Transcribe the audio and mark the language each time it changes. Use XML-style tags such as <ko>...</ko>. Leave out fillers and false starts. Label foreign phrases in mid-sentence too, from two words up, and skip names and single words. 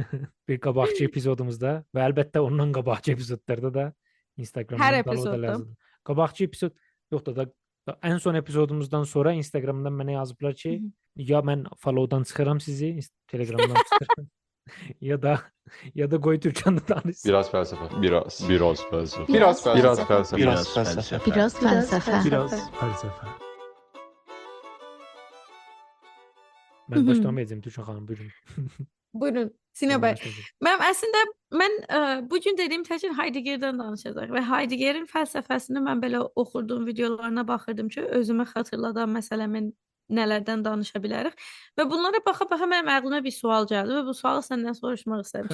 <az>bir qabaqçı epizodumuzda və əlbəttə ondan qabaqçı epizodlarda da hər Instagramdan dalda epizodda. yazın. Qabaqçı epizod yox da ən son epizodumuzdan sonra Instagramdan mənə yazıblar ki, ya mən followdan çıxıram sizi, Telegramdan çıxıram. ya da qoy Türkçəni danış.</az> <tr>Biraz felsefe. Biraz felsefe. Biraz felsefe. Biraz felsefe. Biraz felsefe.</tr> <az>Biraz fəlsəfə. Biraz fəlsəfə. Mən başlamayacağım Türkçə xanım, buyurun. Buyurun, Sina bəy. Mən bu gün dediyim təkcə Heideggerdən danışacağıq və Heideggerin fəlsəfəsini mən belə oxuduğum videolarına baxırdım ki, özümə xatırladan məsələmin nələrdən danışa bilərik və bunlara baxa-baxa mənim ağlıma bir sual gəldi və bu sualı səndən soruşmaq istədim.</az>